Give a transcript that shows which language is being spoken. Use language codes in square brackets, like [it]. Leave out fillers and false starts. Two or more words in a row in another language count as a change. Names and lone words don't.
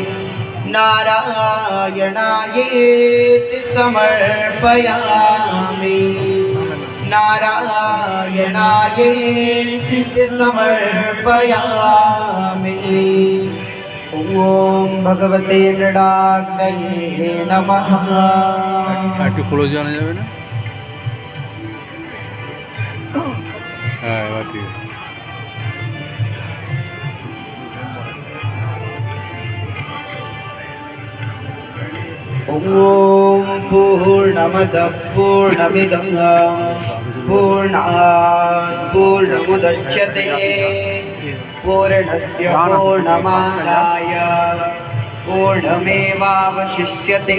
[sa] नारायणायेति समर्पयामि, नारायणायेति समर्पयामि। ॐ भगवते मृडाग्नये नमः। [bn] একটু ক্লোজ জানা যাবে না? হ্যাঁ, এবার ঠিক আছে। [sa] ॐ पूर्णमदः पूर्णमिदं पूर्णात् पूर्णमुदच्यते पूर्णस्य पूर्णमादाय पूर्णमेवावशिष्यते।